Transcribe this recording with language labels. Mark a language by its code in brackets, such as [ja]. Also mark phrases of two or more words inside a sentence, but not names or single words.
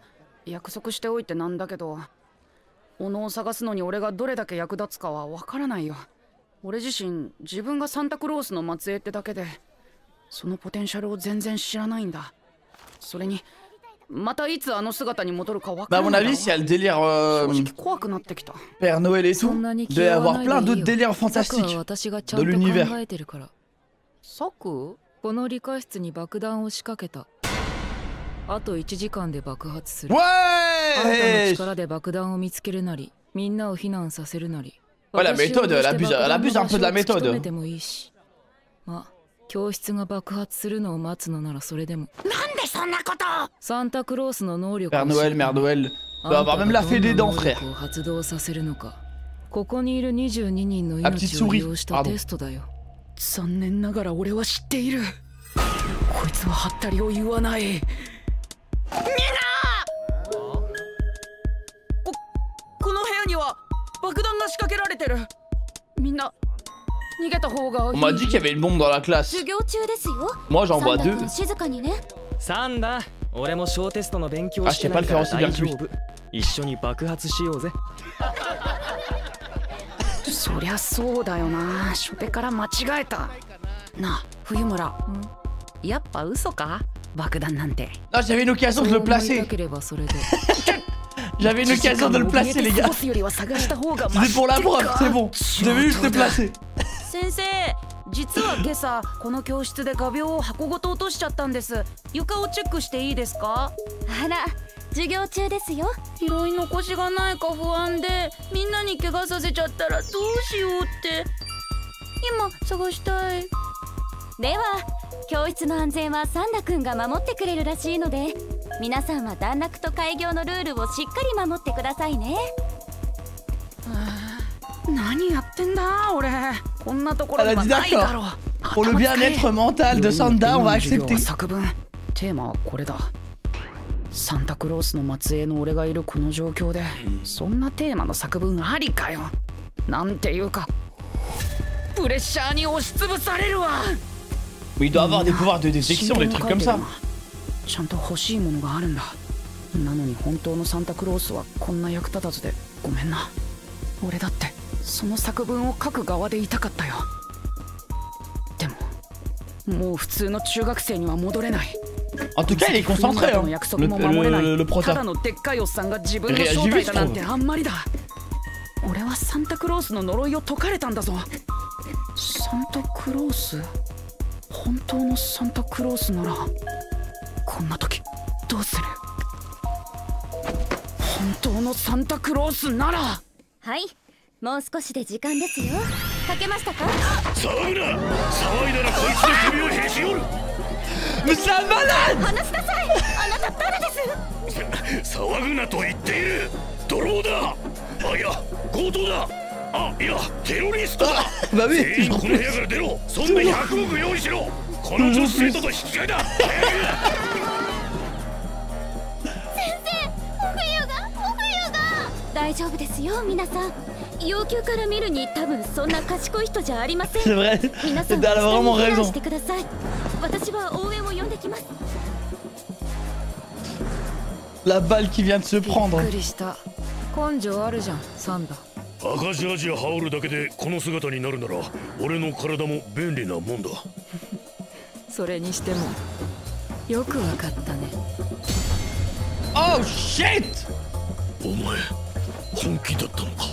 [ja] 約束しておいてなんだけど、小野を探すのに俺がどれだけ役立つかはわからないよ。俺自身自分がサンタクロースの末裔ってだけでそのポテンシャルを全然知らないんだ。それにまたいつあの姿に戻るかわか [fr] Bah, [ja] ら [fr] à [ja] ない [fr] mon [ja] だろ。 [fr] avis, s'il y a le délire [ja] 正直怖くなってきた。 [fr] Père Noël et tout, [ja] そんなに [fr] il [ja] 気 [fr] doit y [ja] 負わ [fr] avoir [ja] ない [fr] plein [ja] でい [fr] d'autres [ja] いよ。 [fr] délires [ja] サクは [fr] fantastiques [ja] 私がちゃん [fr] de [ja] と [fr] l'univers. [ja] 考えてるから。サク？この理科室に爆弾を仕掛けた。あと1時間で爆発する。あんたの [fr] Ouais. [ja] 力で爆弾を見つけるなり、みんなを避難させるなり。 [fr] Ouais, la méthode, elle abuse un peu de la [ja] 私を突き止 [fr] méthode. [ja] めてもいいし。まあ、教室が爆発するのを待つのならそれでも。なんでそんなこと？サンタクロースの能力 [fr] Père [ja] を知 [fr] Noël, [ja] る [fr] Mère Noël. [ja] あ [fr] Doit [ja] んた [fr] avoir [ja] が [fr] même la [ja] ど [fr] fée [ja] ん [fr] des [ja] な [fr] dents, [ja] 能 [fr] frère. [ja] 力を発動させるのか。ここにいる22人の [fr] Ah, petite [ja] 命を [fr] souris. [ja] 利用した [fr] Pardon. [ja] テストだよ。残念ながら俺は知っている。こいつはハったりを言わない。この部屋には爆弾が仕掛けられてる。みんな逃げた方がい [fr] On [ja] い。 [fr] m'a dit qu'il y avait une bombe dans la classe. [ja] 授業中ですよ。 [fr] Moi, j'en [ja] サ [fr] vois [ja] ンダ [fr] deux. [ja] 君静かにね。サンダ、俺も小テストの勉強あしてないからしてパルフェ大丈夫。一緒に爆発しようぜ。そりゃそうだよな。初手から間違えた。なあ、冬村。やっぱ嘘か？爆弾なんて。 [fr] Non, j'avais une occasion de le [ja] そう思いた [fr] placer. [ja] ければそれで。 [fr] J'avais une occasion de le placer, les gars. [ja] よりは探した方が [fr] C'était pour la preuve, c'est bon. J'avais juste le placer. [ja] 先生、実は今朝この教室で画鋲を箱ごと落としちゃったんです。床をチェックしていいですか？あら、授業中ですよ。拾い残しがないか不安で、みんなに怪我させちゃったらどうしようって今探したい。では教室の安全はサンダ君が守ってくれるらしいので、皆さんは段落と開業のルールをしっかり守ってくださいね。何やってんだ俺。こんなところにはないだろう。 [fr] Pour le bien-être mental de Sanda, on va accepter. [ja] 作文テーマはこれだ。サンタクロースの末裔の俺がいるこの状況で、そんなテーマの作文ありかよ。なんていうかプレッシャーに押しつぶされるわ。 [fr] Mais il doit avoir des pouvoirs de détection, des trucs comme ça. [ja] ちゃんと欲しいものがあるんだ。なのに本当のサンタクロースはこんな役立たずでごめんな。俺だってその作文を書く側でいたかったよ。でももう普通の中学生には戻れない。 [fr] En tout cas, il est concentré, hein. Le prota. [ja] ただのでっかいおっさんが自分の正体だなんてあんまりだ。俺はサンタクロースの呪いを解かれたんだぞ。サンタクロース、本当のサンタクロースならこんな時どうする？本当のサンタクロースなら。はい、もう少しで時間ですよ。書けましたか？騒ぐな。騒いだらこいつの首をへし折る。 [fr] Mais c'est un malade! [ja] 話しなさい。あなた誰です？騒ぐなと言っている。ドローだ。あ、いや強盗だ。あ、いやテロリストだ。全員この部屋から出ろ。そんな100億用意しろ。この女子生徒と引き換えだ。大丈夫ですよ皆さん。要求から見るに多分そんな賢い人じゃありません。 [fr] C'est vrai. [ja] 皆さん [fr] Elle a vraiment [ja] 下に避難 [fr] raison. [ja] してください。私は応援を呼んできます。 [fr] La balle qui vient de se prendre. [ja] びっくりした。根性あるじゃんサンダ。赤ジャージや羽織るだけでこの姿になるなら俺の体も便利なもんだ。それにしてもよくわかったね。 [en] Oh shit! [ja] お前本気だったのか。